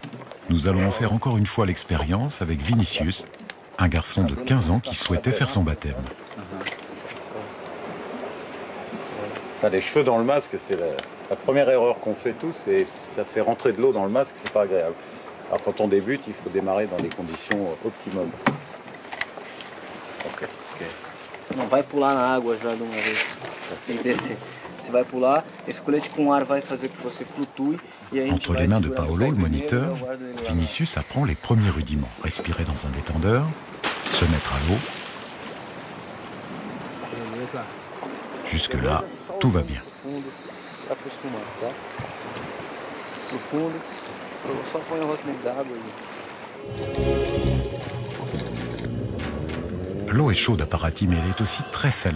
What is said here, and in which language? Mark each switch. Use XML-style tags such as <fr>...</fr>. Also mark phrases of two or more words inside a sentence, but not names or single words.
<fr>Nous allons en faire encore une fois l'expérience avec Vinicius, un garçon de 15 ans qui souhaitait faire son baptême. Les cheveux dans le masque, c'est la première erreur qu'on fait tous, et ça fait rentrer de l'eau dans le masque, c'est pas agréable. Alors quand on débute, il faut démarrer dans des conditions optimum. Ok.</fr> <pt>Não, vai pular na água já de uma vez. Tem que descer. Você vai pular, esse colete com ar vai fazer que você flutue.</pt> <fr>Entre les mains de Paolo, le moniteur, Vinicius apprend les premiers rudiments. Respirer dans un détendeur, se mettre à l'eau. Jusque-là, tout va bien. L'eau est chaude à Paraty, mais elle est aussi très salée.</fr>